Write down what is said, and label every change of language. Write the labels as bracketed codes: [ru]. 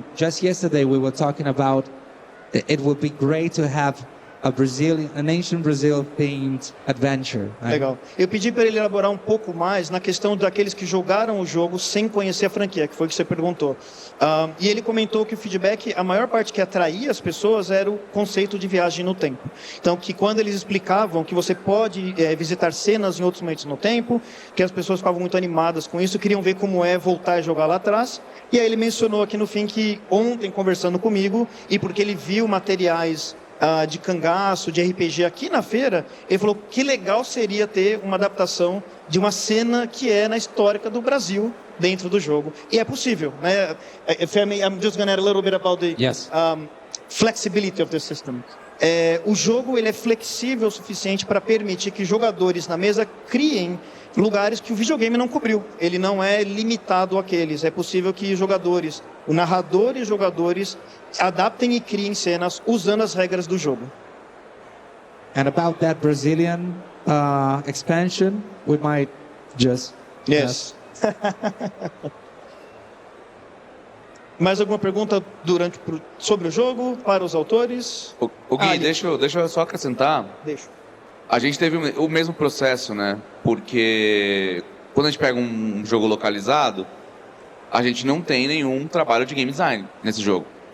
[en] And just yesterday we were talking about it would be great to have an ancient Brazil themed adventure. Right? [pt] Legal. Eu pedi para ele elaborar um pouco mais na questão daqueles que jogaram o jogo sem conhecer a franquia, que foi o que você perguntou. E ele comentou que o feedback, a maior parte que atraía as pessoas era o conceito de viagem no tempo. Então, que quando eles explicavam que você pode visitar cenas em outros momentos no tempo, que as pessoas ficavam muito animadas com isso, queriam ver como é voltar e jogar lá atrás. E aí ele mencionou aqui no fim que ontem, conversando comigo, e porque ele viu materiais de cangaço, de RPG aqui na feira, ele falou que legal seria ter uma adaptação de uma cena que é na histórica do Brasil dentro do jogo. E é possível, né? [en] I'm just going to add a little bit about the flexibility of the system. [pt] O jogo ele é flexível o suficiente para permitir que jogadores na mesa criem lugares que o videogame não cobriu. Ele não é limitado àqueles. É possível que jogadores, o narrador e os jogadores adaptem e criem cenas usando as regras do jogo. [en] And about that Brazilian expansion, we might just Yes. [pt] Mais alguma pergunta sobre o jogo, para os autores? O Gui, deixa eu só acrescentar. Deixa. A gente teve o mesmo processo, né? Porque quando a gente pega um jogo localizado, a gente não tem nenhum trabalho de game design nesse jogo.